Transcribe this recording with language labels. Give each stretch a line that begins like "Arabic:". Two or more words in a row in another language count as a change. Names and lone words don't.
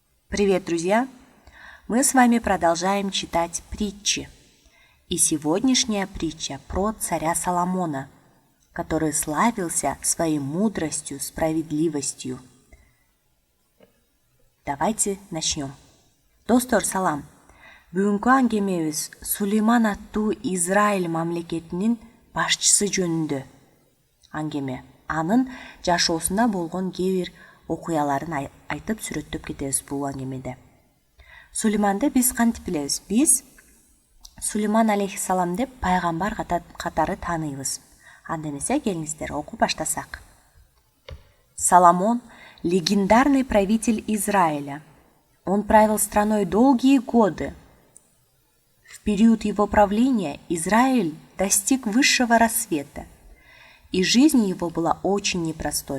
Russian: Привет, друзья! Мы с вами продолжаем читать притчи. И сегодняшняя притча про царя Соломона, который славился своей мудростью, справедливостью. Давайте начнем.
Kyrgyz: Достор, салам! Бүгүнкү аңгемебиз Сулейман аттуу Израиль мамлекетинин башчысы жөнүндө аңгеме. Анын жашоосунда болгон кээ бир окуяларын айтып сүрөттөп кетебиз бул аңгемеде. Сулейманды биз кантип билебиз? Биз Сулейман алейхиссалам деп пайгамбар катары тааныйбыз. Анда эмесе келиңиздер окуп баштасак.
Russian: Соломон – легендарный правитель Израиля. Он правил страной долгие годы. В период его правления Израиль достиг высшего рассвета, и жизнь его была очень непростой.